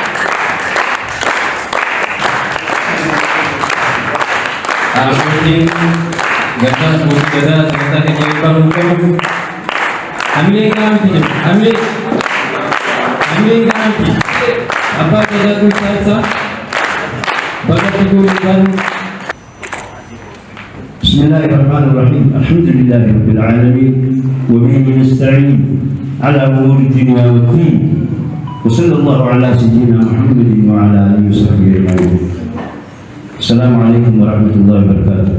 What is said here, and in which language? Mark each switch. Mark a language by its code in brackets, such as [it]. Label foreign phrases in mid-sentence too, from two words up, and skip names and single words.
[om] Alhamdulillah, gadaa sagantaa keenya eebbaa nuuf kennuuf hamilee gaamti abbaa gadaa Musaa ibsaa bakka iddoo liban. [ar] بسم الله الرحمن الرحيم الحمد لله رب العالمين وبه نستعين على امور الدنيا والدين وصلى الله على سيدنا محمد وعلى اله وصحبه اجمعين. السلام عليكم ورحمه الله وبركاته.